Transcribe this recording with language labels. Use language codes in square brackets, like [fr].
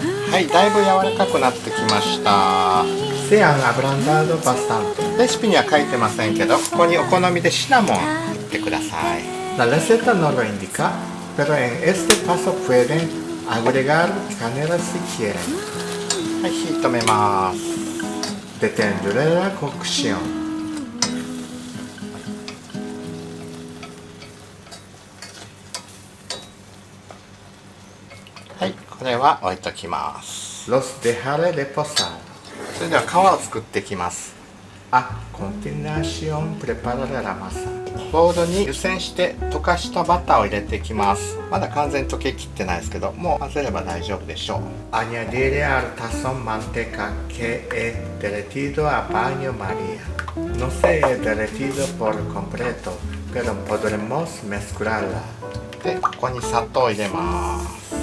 [ja] はい、だいぶ柔らかくなってきました。 [es] Se han ablandado bastante。 [ja] レシピには書いてませんけど、ここにお好みでシナモン振ってください。 [es] La receta no lo indica, pero en este paso pueden agregar canela si quieren。 [ja] はい、火止めます。 [es] Detendré la cocción。 [ja] はい、これは置いときます。 [es] Los dejaré reposar。 [ja] それでは皮を作っていきます。 [es] A continuación prepararé la masa。 [ja] ボウルに湯煎して溶かしたバターを入れていきます。まだ完全に溶けきってないですけど、もう混ぜれば大丈夫でしょう。 [es] Añadiré al tazón manteca que he derretido a baño María. No se he derretido por completo, pero podremos mezclarla。 [ja] で、ここに砂糖を入れます。